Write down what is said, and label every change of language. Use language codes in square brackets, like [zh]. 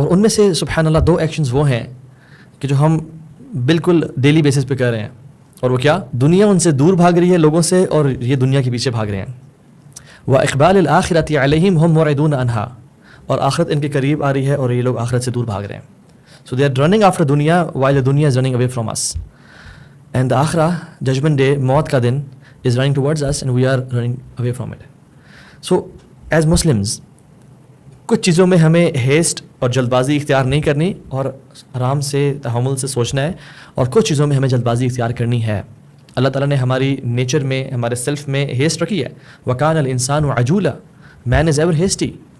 [hi] और उनमें से सुब्हानअल्लाह 2 एक्शंस वो हैं कि जो हम बिल्कुल डेली बेसिस पे कर रहे हैं, और वो क्या? दुनिया उनसे दूर भाग रही है लोगों से, और ये दुनिया के पीछे भाग रहे हैं। [ar] व इक़बालिल आखिरति अलैहिम हुम मुरिदून अन्हा, [hi] और आखिरत इनके करीब आ रही है और ये लोग आखिरत से दूर भाग रहे हैं। [en] So they are running after dunya while the dunya is running away from us. And the akhirah, judgment day, [hi] मौत का दिन, [en] is running towards us and we are running away from it. So as Muslims, [hi] कुछ चीज़ों में हमें haste और जल्दबाजी इख्तियार नहीं करनी और आराम से तहम्मुल से सोचना है, और कुछ चीज़ों में हमें जल्दबाजी इख्तियार करनी है। अल्लाह ताला ने हमारी नेचर में, हमारे सेल्फ में हेस्ट रखी है। [ar] वकान अल इंसान अजूला, [en] Man is ever hasty.